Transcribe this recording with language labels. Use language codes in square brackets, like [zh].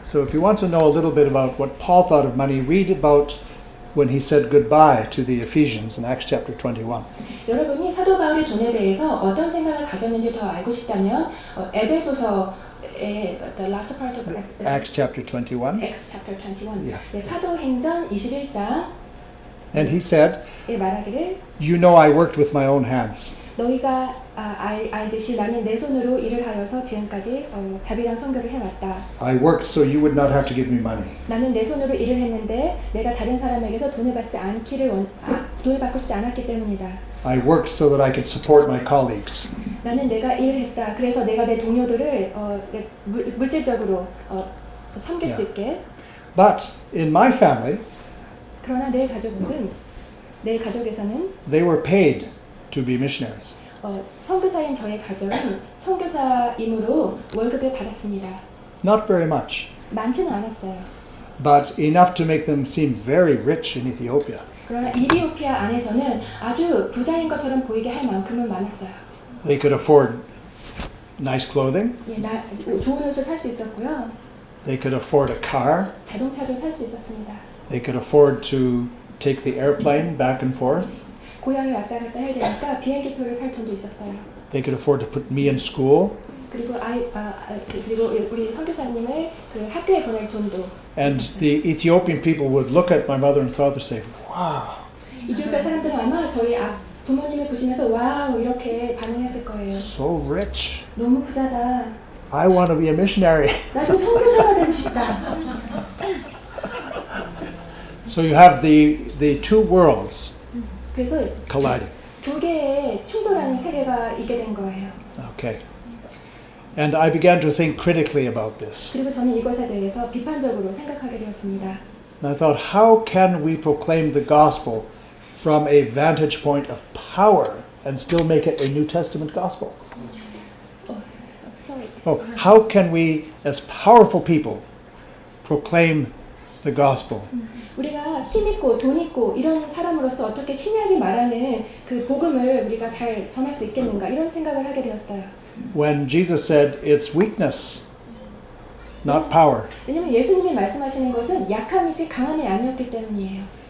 [en] So if you want to know a little bit about what Paul thought of money, read about when he said goodbye to the Ephesians in Acts chapter 21. [ko] 여러분이 사도 바울이 돈에 대해서 어떤 생각을 가졌는지 더 알고 싶다면 에베소서의 [en] the last part of Acts chapter 21. Acts chapter 21. Yeah. [ko] 네, 사도행전 21장. [en] And he said, [ko] 말하기를 [en] you know I worked with my own hands. [ko] 너희가 알듯이 나는 내 손으로 일을 하여서 지금까지 자비랑 선교를 해왔다. [en] I worked so you would not have to give me money. [ko] 나는 내 손으로 일을 했는데 내가 다른 사람에게서 돈을 받고 싶지 않았기 때문이다. [en] I worked so that I could support my colleagues. [ko] 나는 내가 일을 했다. 그래서 내가 내 동료들을 물질적으로 섬길 수 있게. [en] But in my family, [ko] 그러나 내 가족에서는 [en] they were paid to be missionaries. [ko] 선교사인 저의 가족은 선교사임으로 월급을 받았습니다. [en] Not very much, [ko] 많지는 않았어요. [en] but enough to make them seem very rich in Ethiopia. [ko] 그러나 이디오피아 안에서는 아주 부자인 것처럼 보이게 할 만큼은 많았어요. [en] They could afford nice clothing. [ko] 좋은 옷을 살 수 있었고요. [en] They could afford a car. [ko] 자동차도 살 수 있었습니다. [en] They could afford to take the airplane back and forth. [ko] 고향에 왔다 갔다 해야 되니까 비행기표를 살 돈도 있었어요. [en] They could afford to put me in school. [ko] 그리고 그리고 우리 선교사님을 그 학교에 보낼 돈도. [en] And the Ethiopian people would look at my mother and father and say, wow. [ko] 이디오피아 사람들은 아마 저희 부모님을 보시면서 와우 이렇게 반응했을 거예요. [en] So rich. [ko] 너무 부자다. [en] I want to be a missionary. [ko] 나도 선교사가 되고 싶다. [en] So you have the two worlds [ko] 그래서 [en] colliding. [ko] 두 개의 충돌하는 세계가 있게 된 거예요. [en] Okay. And I began to think critically about this. [ko] 그리고 저는 이것에 대해서 비판적으로 생각하게 되었습니다. [en] And I thought, how can we proclaim the gospel from a vantage point of power and still make it a New Testament gospel? Sorry. Oh, how can we, as powerful people, proclaim the gospel? [ko] 우리가 힘 있고 돈 있고 이런 사람으로서 어떻게 신약이 말하는 그 복음을 우리가 잘 전할 수 있겠는가 이런 생각을 하게 되었어요. [en] When Jesus said it's weakness, not power. [ko] 왜냐면 예수님이 말씀하시는 것은 약함이지 강함이 아니었기 때문이에요.